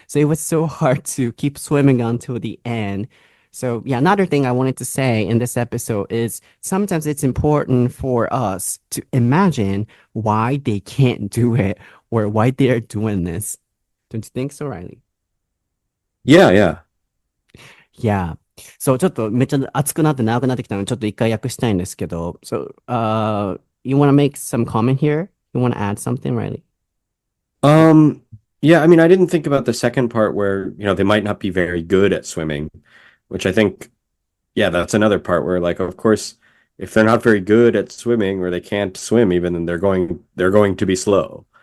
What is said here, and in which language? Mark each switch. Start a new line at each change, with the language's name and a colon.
English: So it was so hard to keep swimming until the end. So yeah, another thing I wanted to say in this episode is sometimes it's important for us to imagine why they can't do it or why they're doing this. Don't you think so, Riley? Yeah, yeah. Yeah.
Japanese: そう、ちょっとめっちゃ熱くなって長くなってきたので、ちょっと一回訳したいんですけど。
English: So, you want to make some comment here? You want to add something, Riley? Yeah, I mean, I didn't think about the second part where, they might not be very good at swimming, which I think, yeah, that's another part where, like, of course, if they're not very good at swimming or they can't swim even, then they're going to be slow.